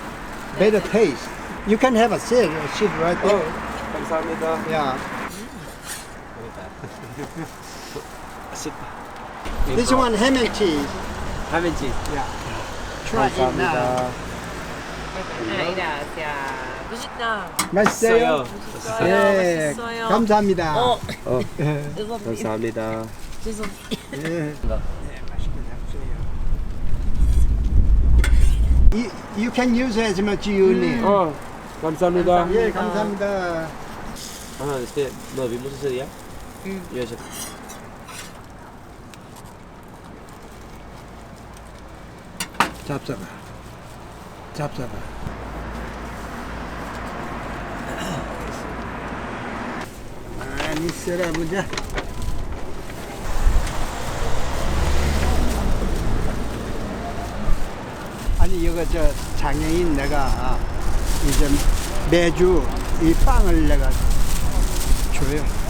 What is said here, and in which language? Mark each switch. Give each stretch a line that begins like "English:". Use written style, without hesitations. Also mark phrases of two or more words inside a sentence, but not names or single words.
English: better taste. You can have a seat right there.
Korean: 감사합니다.
English: Yeah.
Korean: 맛있다.
English: This one ham and cheese. ham and cheese. Yeah. Try it now. Gracias.
Korean: 맛있다. 맛있어요? 네. 맛있어요. 감사합니다. 죄송합니다. 감사합니다. 죄송합니다. 네. 맛있게 잡수세요.
English: You can use as much you need.
Korean: 감사합니다. 예, 감사합니다.
Spanish: ¿No vimos ese día? Yo ese.
Korean: 잡숴봐. 잡숴봐. 많이 쓸어보자. 아니 이거 저 장애인 내가 이제 매주 이 빵을 내가 줘요.